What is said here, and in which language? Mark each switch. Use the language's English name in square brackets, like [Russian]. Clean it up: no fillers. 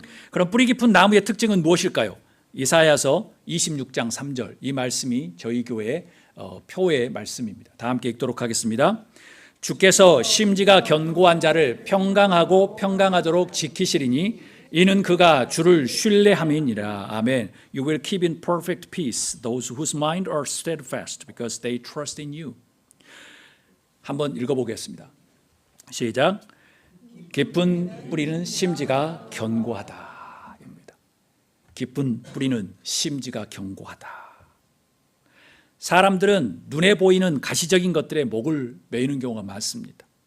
[Korean] 그럼 뿌리 깊은 나무의 특징은 무엇일까요? 이사야서 26장 3절, 이 말씀이 저희 교회의 표의 말씀입니다. 다 함께 읽도록 하겠습니다. 주께서 심지가 견고한 자를 평강하고 평강하도록 지키시리니 이는 그가 주를 신뢰함이니라. 아멘. [English] You will keep in perfect peace those whose mind are steadfast because they trust in you. [Korean] 한번 읽어보겠습니다. 시작. 깊은 뿌리는 심지가 견고하다. 입니다. 깊은 뿌리는 심지가 견고하다. 사람들은 눈에 보이는 가시적인 것들에 목을 매이는 경우가 많습니다.